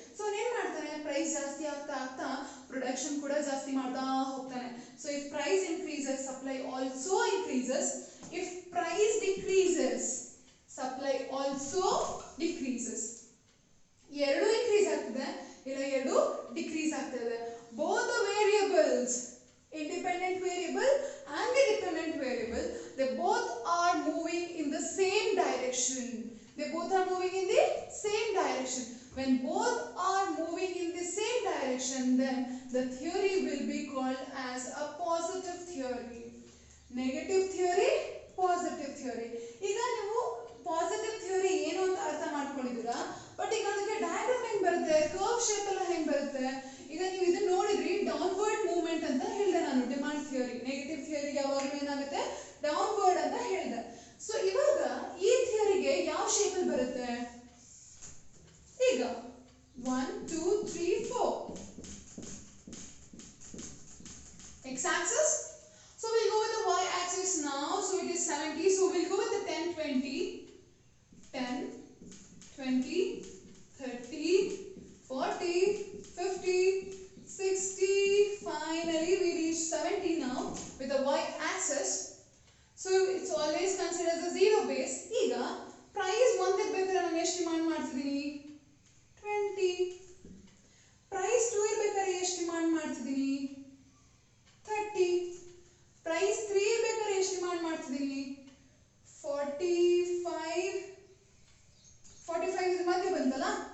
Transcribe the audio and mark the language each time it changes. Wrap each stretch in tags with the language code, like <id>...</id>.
<kn>So ಏನ್ ಮಾಡ್ತಾನೆ, price ಜಾಸ್ತಿ ಆಗ್ತಾ ಆಗ್ತಾ ಪ್ರೊಡಕ್ಷನ್ ಕೂಡ ಜಾಸ್ತಿ ಮಾಡ್ತಾ ಹೋಗ್ತಾನೆ.</kn> <en>So if price increases supply also increases, if price decreases supply also decreases.</en> <kn>ಎರಡು ಇನ್ಕ್ರೀಸ್ ಆಗ್ತದೆ ಇಲ್ಲ ಎರಡು ಡಿಕ್ರೀಸ್ ಆಗ್ತದೆ.</kn> <en>Both the variables, independent variable and the dependent variable, they both are moving in the same direction. They both are moving in the same direction. When both are moving in the same direction, then the theory will be called as a positive theory. Negative theory, positive theory.</en> <kn>ಈಗ ನೀವು positive theory ಏನು ಅಂತ ಅರ್ಥ ಮಾಡ್ಕೊಂಡಿದ್ದೀರಾ, but ಈಗ ಅದಕ್ಕೆ diagram ಹೆಂಗ್ ಬರುತ್ತೆ, ಕರ್ವ್ ಶೇಪ್ ಎಲ್ಲ ಹೆಂಗ್ ಬರುತ್ತೆ. ಈಗ ನೀವು ಇದನ್ನ ನೋಡಿದ್ರಿ, ಡೌನ್ವರ್ಡ್ ಮೂವ್ಮೆಂಟ್ ಅಂತ ಹೇಳಿದೆ ನಾನು ಡಿಮಾಂಡ್ ಥಿಯರಿ. ನೆಗೆಟಿವ್ ಥಿಯರಿಗೆ ಯಾವಾಗಲೂ ಏನಾಗುತ್ತೆ, ಡೌನ್ವರ್ಡ್ ಅಂತ ಹೇಳಿದೆ. ಸೊ ಇವಾಗ ಈ ಥಿಯರಿಗೆ ಯಾವ ಶೇಪ್ ಅಲ್ಲಿ ಬರುತ್ತೆ, ಈಗ 1 2 3 4 x axis.</kn> <en>So we'll go with the y axis now. So it is 70. So we'll go with the 10 20 10 20 30 40 50 60. Finally we reach 70 now with the y axis. So it's always considered as a zero base.</en> <kn>ಈಗ price ಒಂದಕ್ಕೆ ಬೇಕಾದ್ರೆ ನಾನು ಎಷ್ಟು demand ಮಾಡ್ತಿದ್ದೀನಿ, 20. Price 2 ಇರಬೇಕಾದ್ರೆ ಎಷ್ಟು demand ಮಾಡ್ತಿದ್ದೀನಿ, 30. Price 3 ಇರಬೇಕಾದ್ರೆ ಎಷ್ಟು ಡಿಮಾಂಡ್ ಮಾಡ್ತಿದ್ದೀನಿ, 45 ಇದು ಮಧ್ಯೆ ಬಂತಲ್ಲ.</kn>